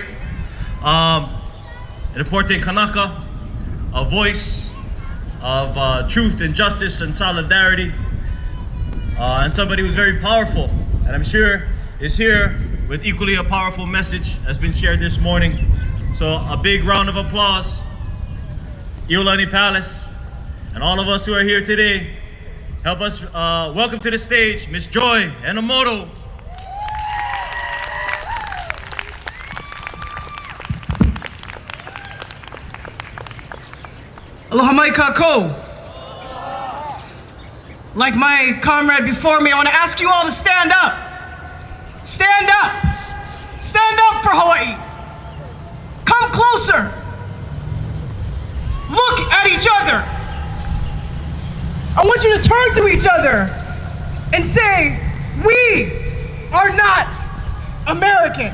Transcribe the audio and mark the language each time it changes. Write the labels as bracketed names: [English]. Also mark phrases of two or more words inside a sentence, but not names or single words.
[English] An important Kanaka, a voice of truth and justice and solidarity, and somebody who's very powerful, and I'm sure is here with equally a powerful message has been shared this morning. So a big round of applause, Iolani Palace, and all of us who are here today. Help us welcome to the stage Miss Joy Enomoto. [Hawaiian] Aloha mai kako. [English] Like my comrade before me, I want to ask you all to stand up. Stand up. Stand up for Hawaii. Come closer. Look at each other. I want you to turn to each other and say, we are not American.